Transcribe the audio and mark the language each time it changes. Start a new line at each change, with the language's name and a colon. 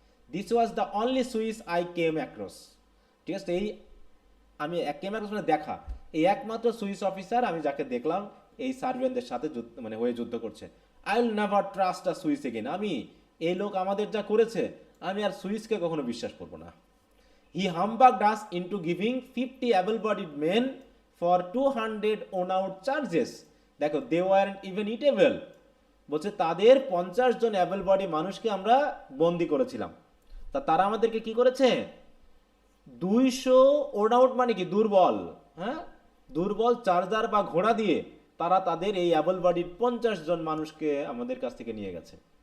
English: this was the only Swiss I came across,
Bangla: ঠিক আছে, এই আমি কেম অ্যাক্রস মানে দেখা, এই একমাত্র সুইস অফিসার আমি যাকে দেখলাম এই সার্বিয়ানদের সাথে মানে হয়ে যুদ্ধ করছে।
English: I will never trust a Swiss again,
Bangla: আমি এই লোক আমাদের যা করেছে আমি আর সুইসকে কখনো বিশ্বাস করবো না।
English: He humbugged us into giving 50 able-bodied men for 200 worn-out charges. দেখো, they weren't even eatable.
Bangla: বলছে তাদের 50 জন অ্যাবল বডি মানুষকে আমরা বন্দি করেছিলাম। তারা আমাদেরকে কি করেছে, 200 ওন আউট মানে কি দুর্বল, হ্যাঁ, দুর্বল চার্জার বা ঘোড়া দিয়ে তারা তাদের এই অ্যাবল বডির 50 জন মানুষকে আমাদের কাছ থেকে নিয়ে গেছে।